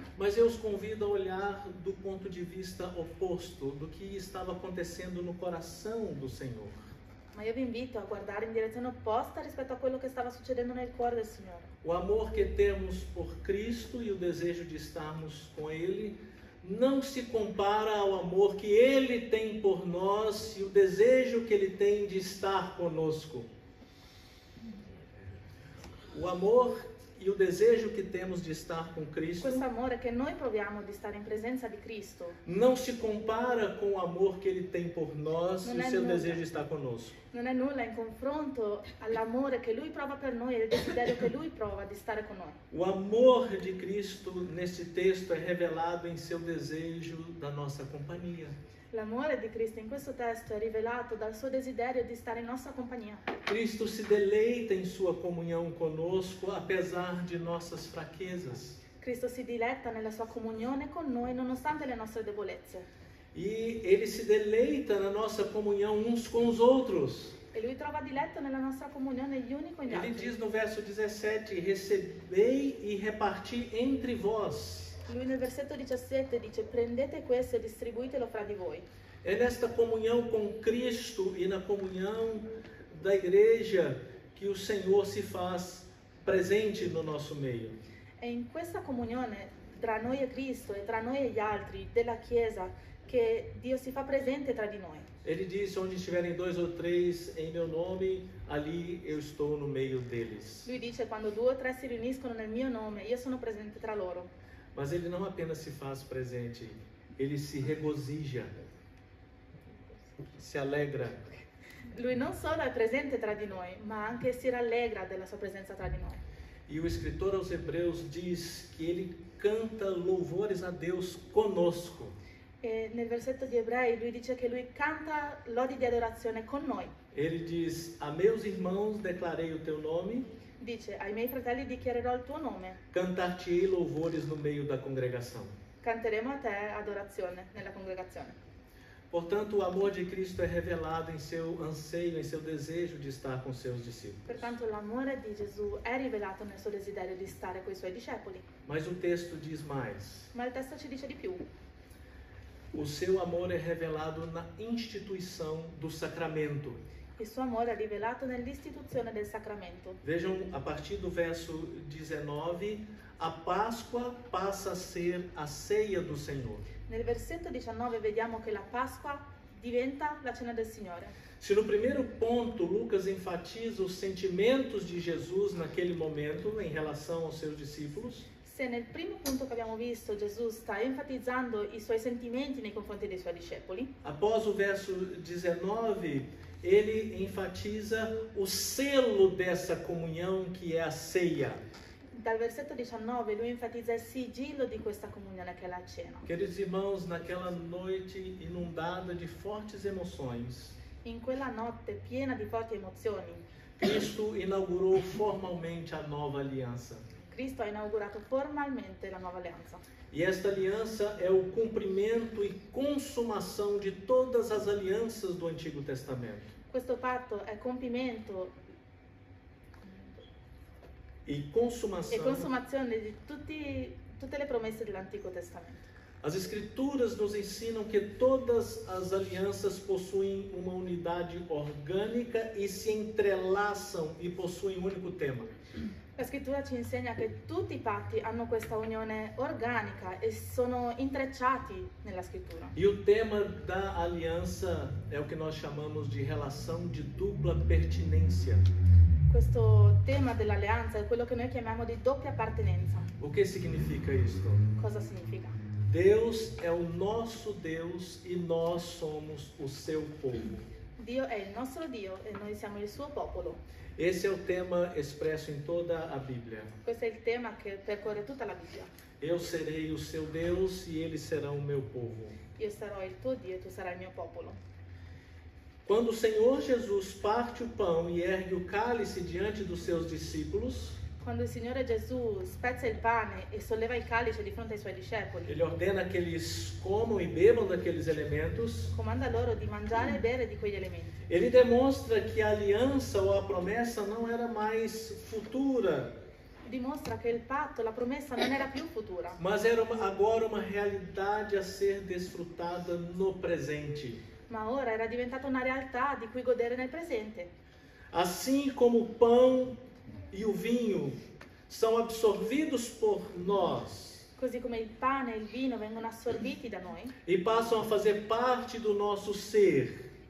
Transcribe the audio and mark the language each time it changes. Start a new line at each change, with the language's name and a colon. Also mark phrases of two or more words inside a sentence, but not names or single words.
Portuguese: Mas eu os convido a olhar do ponto de vista oposto, do que estava acontecendo no coração do Senhor.
Italian: Ma io vi invito a guardare in direzione opposta rispetto a quello che stava succedendo nel cuore del Signore.
Portuguese: O amor que temos por Cristo e o desejo de estarmos com Ele não se compara ao amor que Ele tem por nós e o desejo que Ele tem de estar conosco. O amor e o desejo que temos de estar com Cristo
Italian: Questo amore che noi proviamo di stare in presenza di Cristo
Portuguese: não se compara com o amor que Ele tem por nós e Não o é seu nada. desejo de estar conosco.
Italian: non è nulla in confronto all'amore che Lui prova per noi e il desiderio che Lui prova di stare con noi.
Portuguese: O amor de Cristo nesse texto é revelado em seu desejo da nossa companhia.
Italian: L'amore di Cristo in questo testo è rivelato dal suo desiderio di stare in nostra compagnia.
Portuguese: Cristo se deleita em sua comunhão conosco, apesar de nossas fraquezas.
Italian: Cristo si diletta nella sua comunione con noi nonostante le nostre debolezze.
Portuguese: E Ele se deleita na nossa comunhão uns com os outros.
Italian: E Lui trova diletto nella nostra comunione gli uni con gli
Portuguese: Ele
Italian: altri.
Portuguese: diz no verso 17, recebei e reparti entre vós.
Italian: Lui nel versetto 17 dice: prendete questo e distribuitelo fra di voi.
Portuguese: É nesta comunhão com Cristo e na comunhão da igreja que o Senhor se faz presente no nosso meio.
Italian: È in questa comunione tra noi e Cristo e tra noi e gli altri della Chiesa che Dio si fa presente tra di noi.
Portuguese: Ele diz, onde estiverem 2 ou 3 em meu nome, ali eu estou no meio deles.
Italian: Lui dice: quando 2 o 3 si riuniscono nel mio nome, io sono presente tra loro.
Portuguese: Mas ele não apenas se faz presente, ele se regozija, se alegra.
Italian: Lui non solo è presente tra di noi, ma anche si rallegra della sua presenza tra di noi.
Portuguese: E o escritor aos Hebreus diz que ele canta louvores a Deus conosco.
Italian: E nel versetto di Ebrei lui dice che lui canta lodi di adorazione con noi.
Portuguese: Ele diz, a meus irmãos declarei o teu nome,
Italian: Dice: ai miei fratelli dichiarerò il tuo nome,
Portuguese: cantar-te-ei louvores no meio da congregação.
Italian: canteremo a te adorazione nella congregazione.
Portuguese: Portanto, o amor de Cristo é revelado em seu anseio, em seu desejo de estar com seus discípulos.
Italian: Pertanto l'amore di Gesù è rivelato nel suo desiderio di stare con i suoi discepoli.
Portuguese: Mas o texto diz mais.
Italian: Ma il testo ci dice di più.
Portuguese: O seu amor é revelado na instituição do sacramento.
Italian: Il suo amore è rivelato nell'istituzione del sacramento.
Portuguese: Vejam, a partir do verso 19, a Páscoa passa a ser a ceia do Senhor.
Italian: Nel versetto 19 vediamo che la Pasqua diventa la cena del Signore.
Portuguese: Se no primeiro ponto Lucas enfatiza os sentimentos de Jesus naquele momento em relação aos seus discípulos,
Italian: Se nel primo punto che abbiamo visto Gesù sta enfatizzando i suoi sentimenti nei confronti dei suoi discepoli,
Portuguese: após o verso 19, ele enfatiza o selo dessa comunhão que é a ceia.
Italian: dal versetto 19 lui enfatizza il sigillo di questa comunione che è la cena.
Portuguese: Queridos irmãos, naquela noite inundada de fortes emoções,
Italian: In quella notte piena di forti emozioni,
Portuguese: Cristo inaugurou formalmente a nova aliança.
Italian: Cristo ha inaugurato formalmente la nuova alleanza.
Portuguese: E esta aliança é o cumprimento e consumação de todas as alianças do Antigo Testamento.
Italian: Questo patto è compimento
Portuguese: E e consumação.
Italian: consumazione di tutte le promesse dell'Antico Testamento.
Portuguese: As Escrituras nos ensinam que todas as alianças possuem uma unidade orgânica e se entrelaçam e possuem um único tema.
Italian: La scrittura ci insegna che tutti i patti hanno questa unione organica e sono intrecciati nella scrittura.
Portuguese: E o tema da aliança é o que nós chamamos de relação de dupla pertinência.
Italian: Questo tema dell'alleanza è quello che noi chiamiamo di doppia appartenenza.
Portuguese: O que significa isto?
Italian: Cosa significa?
Portuguese: Deus é o nosso Deus e nós somos o seu povo.
Italian: Dio è il nostro Dio e noi siamo il suo popolo.
Portuguese: Esse é o tema expresso em toda a Bíblia.
Italian: Questo è il tema che percorre tutta la Bibbia.
Portuguese: Eu serei o seu Deus e eles serão o meu povo.
Italian: Io sarò il tuo Dio e tu sarai il mio popolo.
Portuguese: Quando o Senhor Jesus parte o pão e ergue o cálice diante dos seus discípulos,
Italian: Quando il Signore Gesù spezza il pane e solleva il calice di fronte ai suoi discepoli,
Portuguese: Ele ordena que eles comam e bebam daqueles elementos.
Italian: comanda loro di mangiare e bere di quegli elementi.
Portuguese: Ele demonstra que a aliança ou a promessa não era mais futura,
Italian: Dimostra che il patto, la promessa non era più futura,
Portuguese: mas era agora uma realidade a ser desfrutada no presente.
Italian: ma ora era diventata una realtà di cui godere nel presente.
Portuguese: Assim como o pão e o vinho são absorvidos por nós
Italian: Così come il pane e il vino vengono assorbiti da noi
Portuguese: e passam a fazer parte do nosso ser,